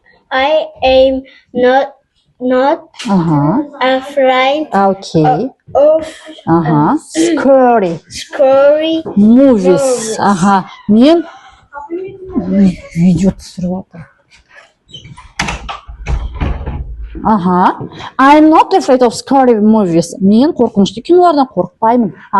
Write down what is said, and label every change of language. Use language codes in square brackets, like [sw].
[en] I am not afraid Okay. of scary Movies. [kk] Мен видео түсіріп жатырмын. [en] I'm not afraid of scary movies. [kk] Мен қорқынышты кинолардан қорықпаймын.